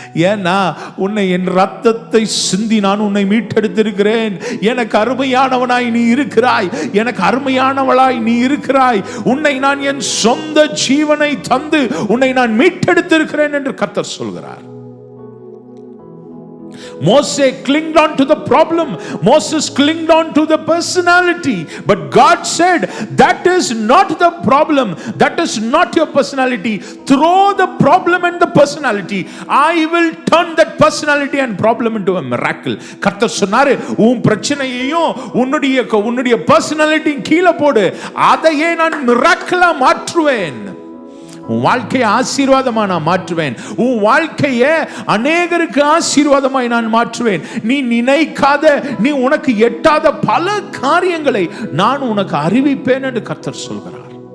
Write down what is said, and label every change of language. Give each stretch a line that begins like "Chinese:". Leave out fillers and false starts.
Tamil: ஏன்னா உன்னை என் ரத்தத்தை சிந்தி நான் உன்னை மீட்டெடுத்திருக்கிறேன். எனக்கு அருமையானவனாய் நீ இருக்கிறாய், எனக்கு அருமையானவளாய் நீ இருக்கிறாய். உன்னை நான் என் சொந்த ஜீவனை தந்து உன்னை நான் மீட்டெடுத்திருக்கிறேன் என்று கர்த்தர் சொல்கிறார்.
English: Moses clinged on to the problem. Moses clinged on to the personality. But God said, that is not the problem. That is not your personality. Throw the problem and the personality. I will turn that personality and problem into a miracle.
Tamil: கர்த்தர் சொன்னாரு, உன் பிரச்சனையையும் உன்னுடைய personality கீழே போடு, அதையே நான் மிராக்கிளா மாற்றுவேன். உன் வாழ்க்கையை ஆசீர்வாதமா நான் மாற்றுவேன். உன் வாழ்க்கையை அநேகருக்கு ஆசீர்வாதமாய் நான் மாற்றுவேன். நீ நினைக்காத, நீ உனக்கு எட்டாத பல காரியங்களை நான் உனக்கு அறிவிப்பேன் என்று கர்த்தர் சொல்கிறார்.